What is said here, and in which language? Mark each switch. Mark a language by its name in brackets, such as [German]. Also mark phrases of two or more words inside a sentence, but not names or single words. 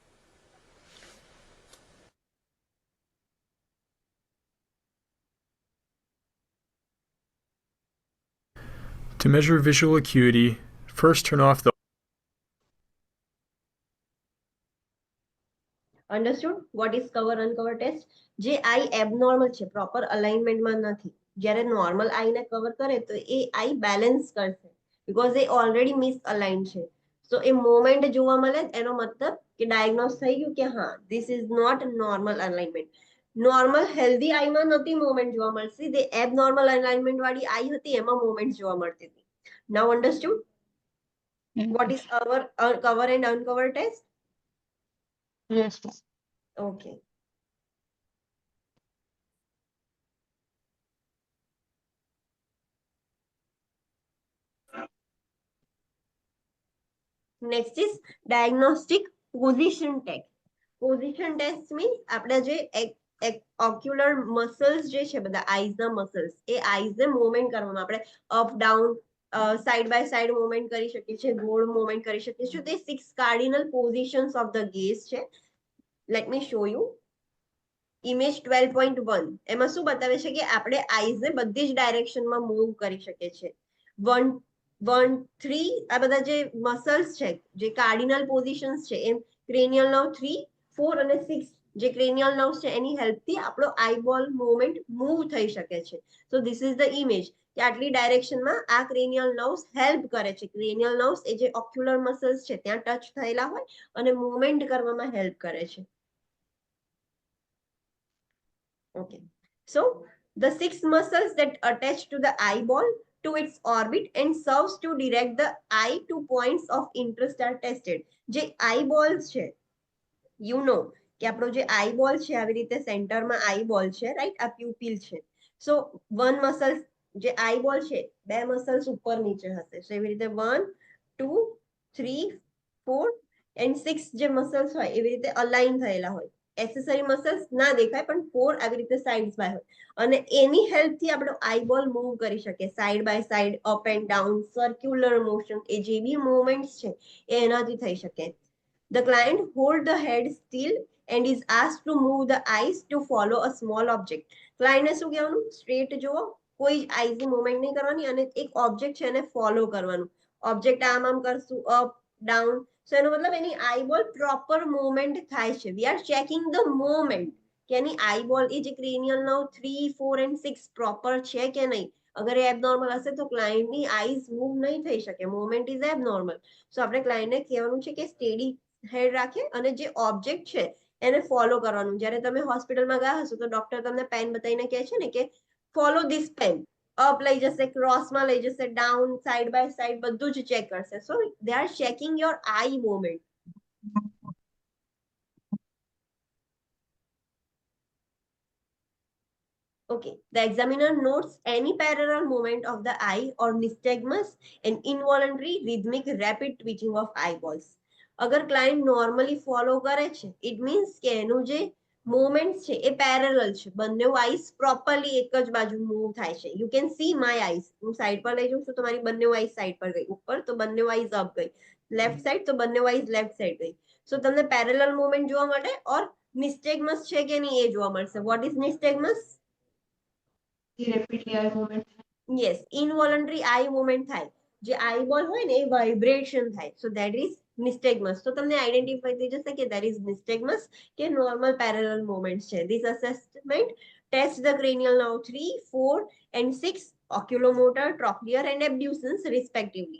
[English] To measure visual acuity, first turn off the Understood? What is cover uncover test? [Gujarati] જે આઈ એબનોર્મલ છે, પ્રોપર અલાઇનમેન્ટમાં નથી, જ્યારે નોર્મલ આઈને કવર કરે તો એ આઈ બેલેન્સ કરશે, બીકોઝ એ [English] already misalign [Gujarati] છે. સો એ મોમેન્ટ જોવા મળે, એનો મતલબ કે ડાયગ્નોઝ થઈ ગયું કે હા, [English] this is not normal alignment. normal healthy [Gujarati] આઈમાં નથી મોમેન્ટ જોવા મળતી, તે [English] abnormal alignment [Gujarati] વાળી આઈ હતી, એમાં મોમેન્ટ જોવા મળતી હતી. [English] now understood what is our cover and uncover test? Yes, ma'am. Okay. Next is diagnostic position test. Position test means [Gujarati] આપણે જે [English] ocular muscles [Gujarati] જે છે બધા eyes ના muscles, એ eyes ને movement કરવામાં, આપણે [English] up down side by side movement [Gujarati] કરી શકીએ છીએ, [English] goal movement [Gujarati] કરી શકીએ છીએ. [English] તે 6 cardinal positions of the gaze છે. Let me show you. [Gujarati] Image 12.1 એમાં શું બતાવે છે કે આપણે આઈઝ ને બધી જ ડાયરેક્શનમાં મૂવ કરી શકીએ છીએ. 1, 3 આ બધા જે મસલ્સ છે, જે કાર્ડિનલ પોઝિશન્સ છે, એમ [English] cranial nerve [Gujarati] 3, 4 અને 6 જે [English] cranial nerves [Gujarati] છે, એની હેલ્પથી આપણો [English] eyeball movement [Gujarati] મૂવ થઈ શકે છે. [English] so this is the image [Gujarati] કે આટલી ડાયરેક્શનમાં આ [English] cranial nerves help [Gujarati] કરે છે. [English] cranial nerves [Gujarati] એ જે [English] ocular muscles [Gujarati] છે ત્યાં ટચ થયેલા હોય અને મૂવમેન્ટ કરવામાં હેલ્પ કરે છે. [English] Okay, so the 6 muscles that attach to the eyeball to its orbit and serves to direct the eye to points of interest are tested. [Gujarati] જે eyeballs છે, [English] you know [Gujarati] કે આપણો જે eyeball છે આવી રીતે સેન્ટરમાં eyeball છે, રાઈટ? આ પ્યુપિલ છે. સો [English] one muscle [Gujarati] જે eyeball છે, બે મસલ્સ ઉપર નીચે હશે. સો એવી રીતે 1, 2, 3, 4 and 6 જે મસલ્સ હોય એવી રીતે અલાઇન થયેલા હોય. [English] accessory muscles [Gujarati] ના દેખાય પણ 4 આવી રીતે [English] sides by [Gujarati] હોય, અને એની હેલ્પથી આપણો આઈબોલ મૂવ કરી શકે [English] side by side, up and down, circular motion, [Gujarati] એ જે બી મૂવમેન્ટ્સ છે એ એનાથી થઈ શકે. [English] The client hold the head still and is asked to move the eyes to follow a small object. [Gujarati] ક્લાયન્ટને શું કહેવાનું? સ્ટ્રેટ જુઓ, કોઈ આઈઝની મૂવમેન્ટ નહીં કરવાની, અને એક ઓબ્જેક્ટ છે એને ફોલો કરવાનું. ઓબ્જેક્ટ આમ આમ કરશું, [English] up down. [Gujarati] સો એનો મતલબ એની આઈબોલ [English] proper movement [Gujarati] થાય છે. [English] we are checking the movement [Gujarati] કે એની આઈબોલ એ જે [English] cranial nerve 3, 4 and 6 [Gujarati] પ્રોપર છે કે નહીં. અગર એ એબનોર્મલ હશે તો ક્લાયન્ટની આઈઝ મૂવ નહીં થઈ શકે, [English] movement is abnormal. [Gujarati] સો આપણે ક્લાયન્ટને કહેવાનું છે કે [English] steady head [Gujarati] રાખે અને જે ઓબ્જેક્ટ છે એને ફોલો કરવાનું. જ્યારે તમે હોસ્પિટલમાં ગયા હશો તો ડોક્ટર તમને પેન બતાવીને કહે છે ને કે [English] follow this pen, [Gujarati] અપ લઈ જશે, ક્રોસમાં લઈ જશે, ડાઉન, [English] side by side [Gujarati] બધું જ ચેક કરશે. [English] So they are checking your eye movement. Okay, the examiner notes any parallel movement of the eye or nystagmus and involuntary rhythmic rapid twitching of eyeballs. [Gujarati] અગર ક્લાયન્ટ નોર્મલી ફોલો કરે છે, [English] it means [Gujarati] કે એનું જે મોમેન્ટ્સ છે એ પેરેલલ છે, બંને આઈસ પ્રોપરલી એક જ બાજુ મૂવ થાય છે. [English] you can see my eyes, [Gujarati] હું સાઈડ પર લઈ જાઉં છું તો મારી બંને આઈસ સાઈડ પર ગઈ, ઉપર તો બંને આઈસ અપ ગઈ, [English] left side [Gujarati] તો બંને આઈસ [English] left side [Gujarati] ગઈ. સો તમને [English] parallel movement [Gujarati] જોવા મળે. [English] or nystagmus [Gujarati] છે કે નહીં એ જોવા મળશે. [English] What is nystagmus? rapidly eye movement. [Gujarati] યસ, [English] involuntary eye movement [Gujarati] થાય, જે આઈ બોલ હોય ને એ વાઇબ્રેશન થાય. [English] So that is nystagmus. [Gujarati] તો તમને આઈડેન્ટિફાઈ થઈ જશે કે [English] that is nystagmus [Gujarati] કે [English] normal parallel movement [Gujarati] છે. [English] This assessment test the cranial nerve 3, 4 and 6, oculomotor, trochlear and abducens respectively.